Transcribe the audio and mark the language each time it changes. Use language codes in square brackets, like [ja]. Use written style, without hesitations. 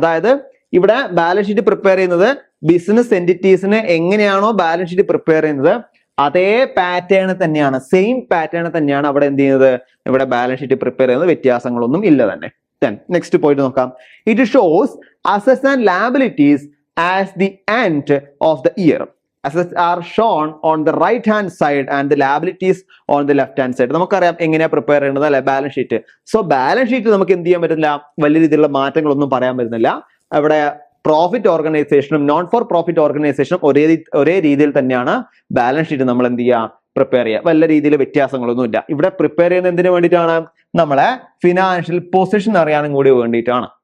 [ml] അതായത് ഇവിടെ balance sheet prepare ചെയ്യുന്നത് ബിസിനസ് എൻറ്റിറ്റീസിന് എങ്ങനെയാണോ ബാലൻസ് ഷീറ്റ് പ്രിപ്പയർ ചെയ്യുന്നത് അതേ പാറ്റേൺ തന്നെയാണ്, സെയിം പാറ്റേൺ തന്നെയാണ് അവിടെ എന്ത് ചെയ്യുന്നത്? ഇവിടെ ബാലൻസ് ഷീറ്റ് പ്രിപ്പയർ ചെയ്യുന്നത്. വ്യത്യാസങ്ങളൊന്നും ഇല്ല തന്നെ. നെക്സ്റ്റ് പോയിന്റ് നോക്കാം. [en] It shows assets and liabilities as the end of the year. Assets are shown on the right hand side and the liabilities on the left hand side. [ml] നമുക്കറിയാം എങ്ങനെയാ prepare ചെയ്യുന്നത് അല്ലെ balance sheet. So balance sheet നമുക്ക് എന്ത് ചെയ്യാൻ പറ്റില്ല? വലിയ രീതിയിലുള്ള മാറ്റങ്ങളൊന്നും പറയാൻ പറ്റുന്നില്ല. അവിടെ പ്രോഫിറ്റ് ഓർഗനൈസേഷനും നോൺ ഫോർ പ്രോഫിറ്റ് ഓർഗനൈസേഷനും ഒരേ രീതിയിൽ തന്നെയാണ് ബാലൻസ് ഷീറ്റ് നമ്മൾ എന്ത് ചെയ്യുക? പ്രിപ്പയർ ചെയ്യുക. വല്ല രീതിയിൽ വ്യത്യാസങ്ങളൊന്നും ഇല്ല. ഇവിടെ പ്രിപ്പയർ ചെയ്യുന്ന എന്തിനു വേണ്ടിയിട്ടാണ്? നമ്മളെ ഫിനാൻഷ്യൽ പൊസിഷൻ അറിയാനും കൂടി വേണ്ടിയിട്ടാണ്.